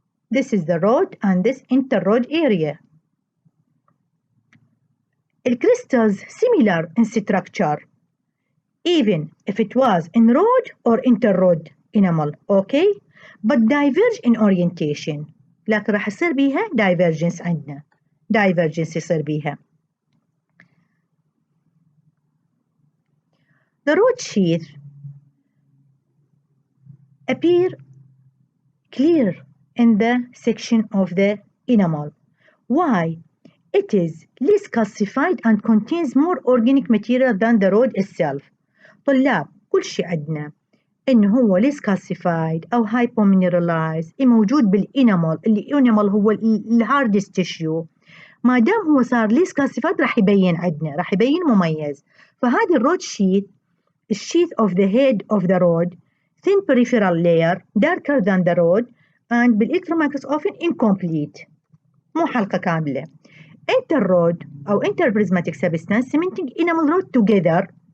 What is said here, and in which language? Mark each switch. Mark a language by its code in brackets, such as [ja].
[en] This is the rod and this interrod area. The crystals similar in structure. even if it was in-rod or inter-rod enamel, okay? but diverge in orientation. [ar] لكن راح يصير بيها divergence عندنا. divergence يصير بيها. [en] The rod sheath appear clear in the section of the enamel. Why? It is less calcified and contains more organic material than the rod itself. [ar] طلاب كل شيء عندنا إنه هو [en] less calcified [ar] أو hypomineralized موجود بالإنامل. الإنامل هو الهاردست تيشيو. ما دام هو صار less calcified راح يبين عندنا، راح يبين مميز. فهذا الرود [en] sheath, the sheath of the head of the rod, thin peripheral layer, darker than the rod, and [ar] بالإلكترون [en] microscope incomplete. [ar] مو حلقة كاملة. [en] Interrod أو interprismatic substance cementing enamel rod together.